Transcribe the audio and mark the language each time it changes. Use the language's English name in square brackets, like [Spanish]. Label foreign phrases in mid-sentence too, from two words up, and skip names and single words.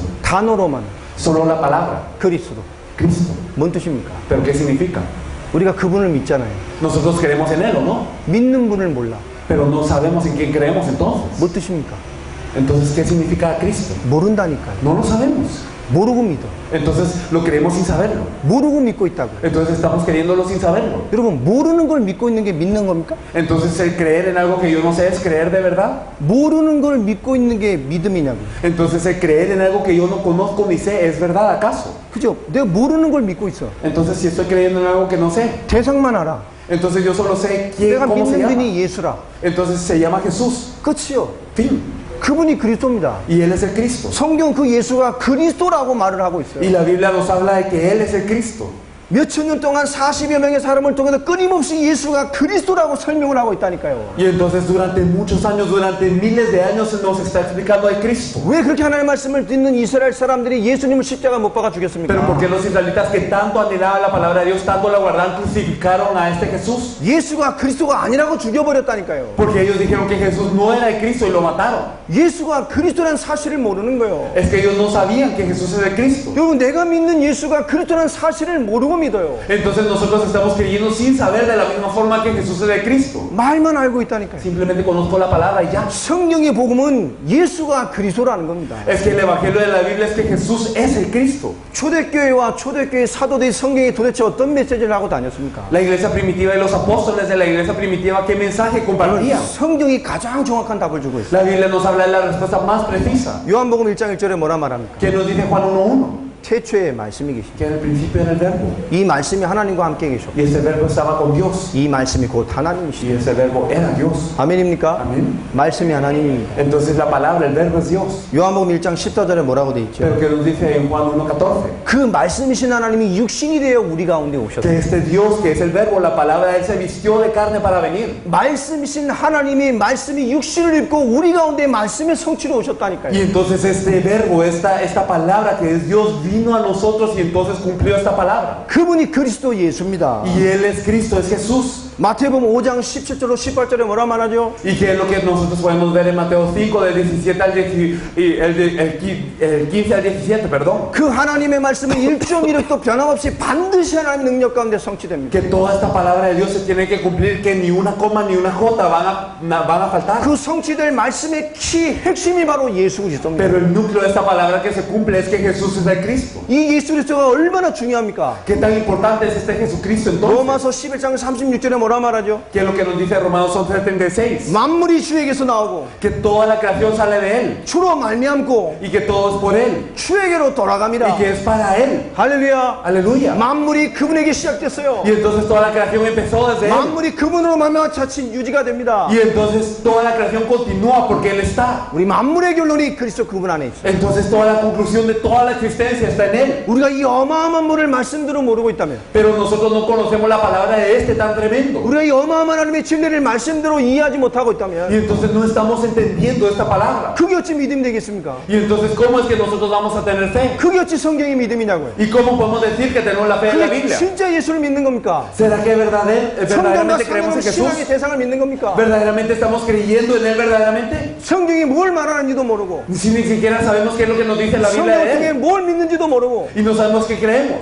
[Korean] 단어로만 [Spanish] Solo la palabra. [Korean] 그리스도. [Spanish] Cristo. [Korean] 뭔 뜻입니까? [Spanish] ¿Pero qué significa? [Korean] 우리가 그분을 믿잖아요. [Spanish] Nosotros creemos en Él, ¿o no? [Korean] 믿는 분을 몰라. [Spanish] Pero no sabemos en quién creemos entonces. [Korean] 뭐 뜻입니까? [Spanish] Entonces, ¿qué significa Cristo? [Korean] 모른다니까요. [Spanish] No lo sabemos. [Korean] 모르고 믿어. [Spanish] Entonces, lo creemos sin saberlo. [Korean] 모르고 믿고 있다고. [Spanish] Entonces, estamos creyéndolo sin saberlo. [Korean] 여러분, 모르는 걸 믿고 있는 게 믿는 겁니까? [Spanish] Entonces, el creer en algo que yo no sé es creer de verdad. [Korean] 모르는 걸 믿고 있는 게 믿음이냐고. [Spanish] Entonces, el creer en algo que yo no conozco ni sé es verdad acaso. [Korean] 그죠? 내가 모르는 걸 믿고 있어. [Spanish] Entonces, si estoy creyendo en algo que no sé, [Korean] 대상만 알아. [Spanish] entonces yo solo sé quién, [Korean] 내가 [Spanish] cómo se [Korean] 믿는 [Spanish] llama. [Korean] 분이 예수라. [Spanish] Entonces, se llama Jesús. [Korean] 끝이요. [Spanish] Fin. [Korean] 그분이 그리스도입니다. [Spanish] Y Él es el Cristo. [Korean] 성경 그 예수가 그리스도라고 말을 하고 있어요. [Spanish] Y la Biblia nos habla de que Él es el Cristo. [Korean] 몇천 년 동안 40여 명의 사람을 통해서 끊임없이 예수가 그리스도라고 설명을 하고 있다니까요. [Spanish] Y entonces durante muchos años, durante miles de años nos está explicando de Cristo. [Korean] 왜 그렇게 하나님의 말씀을 듣는 이스라엘 사람들이 예수님을 십자가 못 박아 죽였습니까? [Spanish] Pero ¿por qué los israelitas que tanto anhelaban la palabra de Dios, tanto la guardaban, crucificaron a este Jesús? [Korean] 예수가 그리스도가 아니라고 죽여버렸다니까요. [Spanish] Porque ellos dijeron que Jesús no era el Cristo y lo mataron. [Korean] 예수가 그리스도라는 사실을 모르는 거예요. [Spanish] Es que ellos no sabían que Jesús es el Cristo. [Korean] 여러분, 내가 믿는 예수가 그리스도라는 사실을 모르고 믿어요. [Spanish] Entonces nosotros estamos creyendo sin saber de la misma forma que Jesús es el Cristo. [Korean] 말만 알고 있다니까요. [Spanish] Simplemente conozco la palabra y ya. [Korean] 성경의 복음은 예수가 그리스도라는 겁니다. [Spanish] Es que el evangelio de la Biblia es que Jesús es el Cristo. [Korean] 초대교회와 초대교회 사도들이 성경에 도대체 어떤 메시지를 하고 다녔습니까? [Spanish] La iglesia primitiva y los apóstoles de la iglesia primitiva, ¿qué mensaje compartían? [Korean] 성경이 가장 정확한 답을 주고 있어요. [Spanish] La Biblia nos habla de la respuesta más precisa. [Korean] 요한복음 1장 1절에 뭐라 말합니까? [Spanish] ¿Qué nos dice Juan 1:1? [Korean] 태초에 말씀이 계십니다. [Spanish] Que en el principio era el verbo. [Korean] 이 말씀이 하나님과 함께 계셔. [Spanish] Y ese verbo estaba con Dios. [Korean] 이 말씀이 곧 [Spanish] Y [Korean] 하나님이시죠. [Spanish] ese verbo era Dios. [Korean] 아멘입니까? [Spanish] Amén. [Korean] 말씀이 하나님입니다. [Spanish] Entonces la palabra, el verbo es Dios. [Korean] 요한복음 1장 14절에 뭐라고 돼 있죠? [Spanish] Pero que nos dice en Juan 1:14. [Korean] 그 말씀이신 하나님이 육신이 되어 우리 가운데 오셨다. [Spanish] Que este Dios, que es el verbo, la palabra, Él se vistió de carne para venir. [Korean] 말씀이신 하나님이 말씀이 육신을 입고 우리 가운데 말씀의 성취로 [Spanish] Y [Korean] 오셨다니까요. [Spanish] entonces este verbo, esta palabra que es Dios, vino a nosotros y entonces cumplió esta palabra. [Korean] 그분이 그리스도 예수입니다. [Spanish] Y Él es Cristo, es Jesús. [Korean] 마태복음 5장 17절로 18절에 뭐라 말하죠? [Spanish] ¿Y qué es lo que nosotros podemos ver en Mateo 5, del 17 al 10, y el 15 al 17, perdón? [Korean] 그 하나님의 말씀은 1.1도 변함없이 반드시 하나님의 능력 가운데 성취됩니다. [Spanish] Que toda esta palabra de Dios se tiene que cumplir, que ni una coma ni una jota van a faltar. [Korean] 그 성취될 말씀의 키 핵심이 바로 예수 그리스도입니다. [Spanish] Pero el núcleo de esta palabra que se cumple es que Jesús es el Cristo. [Korean] 이 예수 그리스도가 얼마나 중요합니까? [Spanish] ¿Qué tan importante es este Jesucristo entonces? [Korean] 로마서 11장 36절에 뭐라 말하죠? [Spanish] ¿Qué es lo que nos dice Romanos 11:76? [Korean] 만물이 주에게서 나오고 [Spanish] Que toda la creación sale de Él [Korean] 주로 말미암고 [Spanish] y que todo es por Él [Korean] 주에게로 돌아갑니다. [Spanish] y que es para Él. [Korean] 할렐루야. [Spanish] Aleluya. [Korean] 만물이 그분에게 시작됐어요. [Spanish] Y entonces toda la creación empezó desde Él. [Korean] 만물이 그분으로 말미암아 자칫 유지가 됩니다. [Spanish] Y entonces toda la creación continúa porque Él está. [Korean] 우리 만물의 결론이 그리스도 그분 안에 있어요. [Spanish] Entonces toda la conclusión de toda la existencia está en Él. [Korean] 우리가 이 어마어마한 물을 말씀대로 모르고 있다면, [Spanish] Pero nosotros no conocemos la palabra de este tan tremendo. [Korean] 우리가 이 어마어마한 하나님의 진리를 말씀대로 이해하지 못하고 [Spanish] Y [Korean] 있다면, [Spanish] entonces no estamos entendiendo esta palabra. [Korean] 그게 어찌 믿음이 되겠습니까? [Spanish] Y entonces, ¿cómo es que nosotros vamos a tener fe? [Korean] 그게 어찌 성경의 믿음이냐고요? [Spanish] ¿Y cómo podemos decir que tenemos la fe en la [Korean] 그게 [Spanish] Biblia? [Korean] 진짜 예수를 믿는 겁니까? [Spanish] ¿Será que [Korean] 성경과 [Spanish] verdaderamente creemos [Korean] 성경 [Spanish] en Jesús? [Korean] 신앙의 대상을 믿는 겁니까? [Spanish] ¿Verdaderamente estamos creyendo en Él verdaderamente? [Korean] 성경이 뭘 말하는지도 모르고 [Spanish] Si ni siquiera sabemos qué es lo que nos dice la Biblia [Korean] 성경 [Spanish] de [Korean] 중에 [Spanish] Él. [Korean] 뭘 믿는지도 믿는지도 모르고 [Spanish] y no sabemos qué creemos.